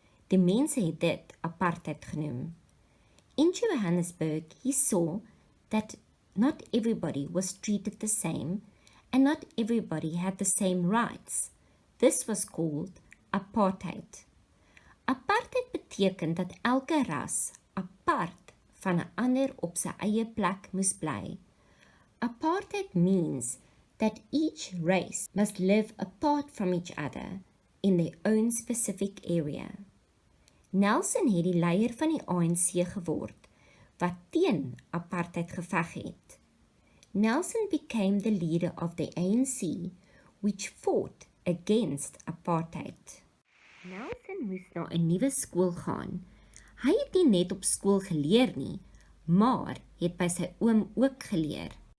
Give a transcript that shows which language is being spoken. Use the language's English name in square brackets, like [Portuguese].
[Afrikaans] Die mense het dit apartheid genoem. [English] In Johannesburg, he saw that not everybody was treated the same and not everybody had the same rights. This was called apartheid. [Afrikaans] Apartheid beteken dat elke ras apart van 'n ander op sy eie plek moes bly. [English] Apartheid means that each race must live apart from each other in their own specific area. [Afrikaans] Nelson het die leier van die ANC geword, wat teen apartheid geveg het. [English] Nelson became the leader of the ANC, which fought against apartheid. [Afrikaans] Nelson moes na 'n nuwe skool gaan. Hy het nie net op skool geleer nie, maar het by sy oom ook geleer.